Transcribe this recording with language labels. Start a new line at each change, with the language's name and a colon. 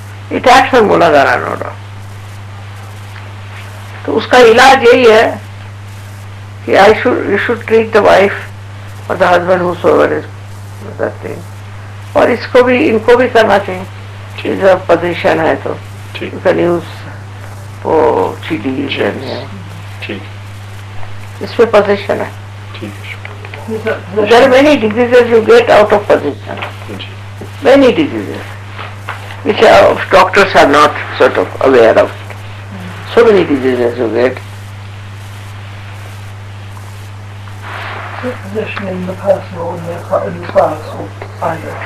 English: It acts on Muladhara, no doubt.
Hindi: तो उसका इलाज यही है कि
English: you should treat the wife or the husband whosoever is that thing.
Hindi: और इसको भी इनको भी करना चाहिए. जब पोजीशन है तो
English: you can use
Hindi: वो CDs and इसमें पोजीशन है.
English: There are many diseases you get out of position. Many diseases which doctors are not sort of aware of. So many diseases you get. Position in the personal and the universal either.